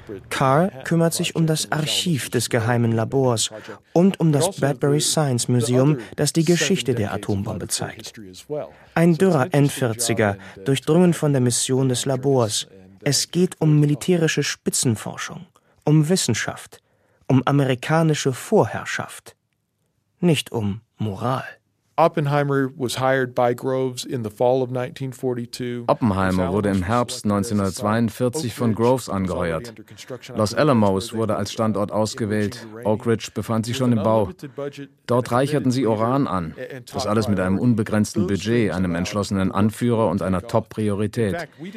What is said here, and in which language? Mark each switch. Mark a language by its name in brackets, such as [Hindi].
[German] Carr kümmert sich um das Archiv des geheimen Labors und um das Bradbury Science Museum, das die Geschichte der Atombombe zeigt. Ein dürrer N-40er, durchdrungen von der Mission des Labors. Es geht um militärische Spitzenforschung, um Wissenschaft, um amerikanische Vorherrschaft. Nicht um Moral. [English] Oppenheimer was hired by Groves in the fall of 1942. [German] Oppenheimer wurde im Herbst 1942 von Groves angeheuert. Los Alamos wurde als Standort ausgewählt. Oak Ridge befand sich schon im Bau. Dort reicherten sie Uran an. Das alles mit einem unbegrenzten Budget, einem entschlossenen Anführer und einer Top-Priorität.